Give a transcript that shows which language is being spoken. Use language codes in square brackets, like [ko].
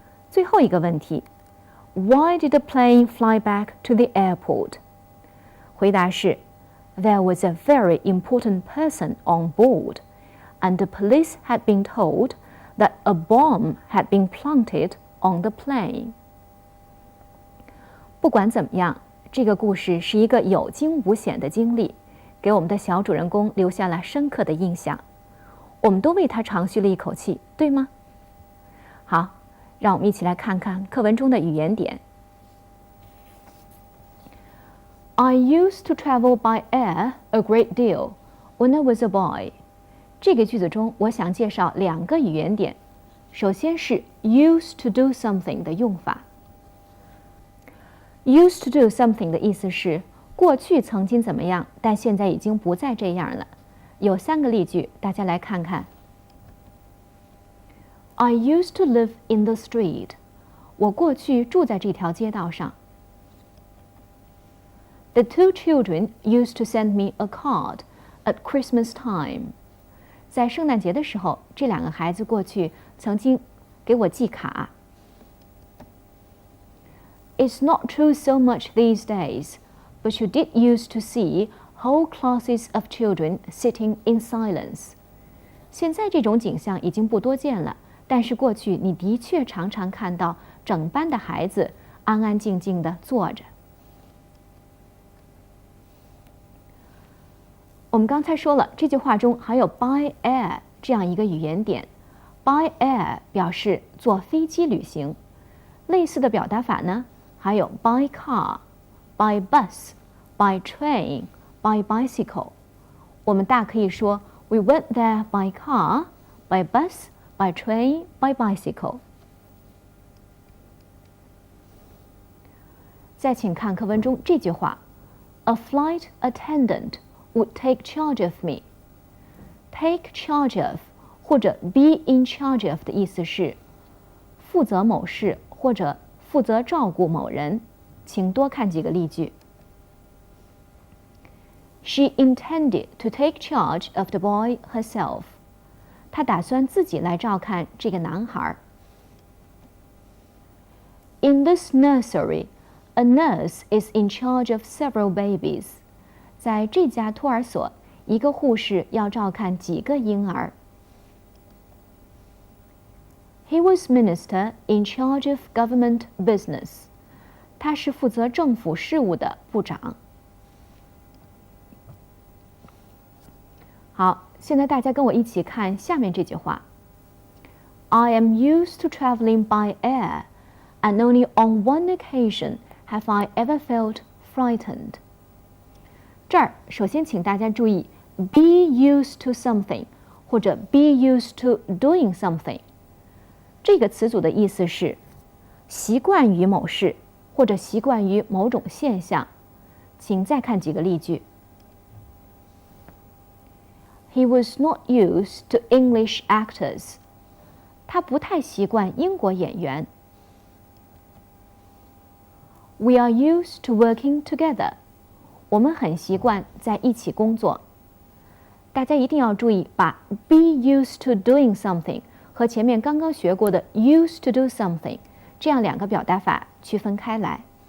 [zh] 最后一个问题 [en] Why did the plane fly back to the airport? [zh] 回答是 [en] There was a very important person on board, and the police had been told that a bomb had been planted on the plane. [zh] 不管怎么样，这个故事是一个有惊无险的经历，给我们的小主人公留下了深刻的印象。我们都为他长吁了一口气，对吗？好，让我们一起来看看课文中的语言点。 [en] I used to travel by air a great deal when I was a boy. [zh] 这个句子中，我想介绍2个语言点。首先是 [en] used to do something [zh] 的用法。 [en] Used to do something [zh] 的意思是过去曾经怎么样，但现在已经不再这样了。有3个例句，大家来看看。 [en] I used to live in the street. [zh] 我过去住在这条街道上。 [en] The 2 children used to send me a card at Christmas time. [zh] 在圣诞节的时候，这2个孩子过去曾经给我寄卡。 [en] It's not true so much these days, but you did used to see whole classes of children sitting in silence. [zh] 现在这种景象已经不多见了，但是过去你的确常常看到整班的孩子安安静静地坐着。我们刚才说了，这句话中还有 by air 这样一个语言点。 by air 表示坐飞机旅行，类似的表达法呢，还有 [en] by car、by bus、by train、by bicycle。 [zh] 我们大可以说 [en] We went there by car, by bus, by train, by bicycle。 [zh] 再请看课文中这句话 [en] ：A flight attendant would take charge of me. Take charge of [zh] 或者 [en] be in charge of [zh] 的意思是负责某事或者负责照顾某人。请多看几个例句。 [en] She intended to take charge of the boy herself. [zh] 她打算自己来照看这个男孩。 [en] In this nursery, a nurse is in charge of several babies. [zh] 在这家托儿所，一个护士要照看几个婴儿。 [en] He was minister in charge of government business. [zh] 他是负责政府事务的部长。好，现在大家跟我一起看下面这句话 [en] ：I am used to traveling by air, and only on one occasion have I ever felt frightened. [zh] 这儿首先请大家注意 [en] be used to something [zh] 或者 [en] be used to doing something [zh] 这个词组的意思是习惯于某事或者习惯于某种现象。请再看几个例句。 [en] He was not used to English actors. [zh] 他不太习惯英国演员。 [en] We are used to working together. [zh] 我们很习惯在一起工作。大家一定要注意，把 [en] be used to doing something [zh] 和前面刚刚学过的 [en] used to do something [zh] 这样2个表达法区分开来。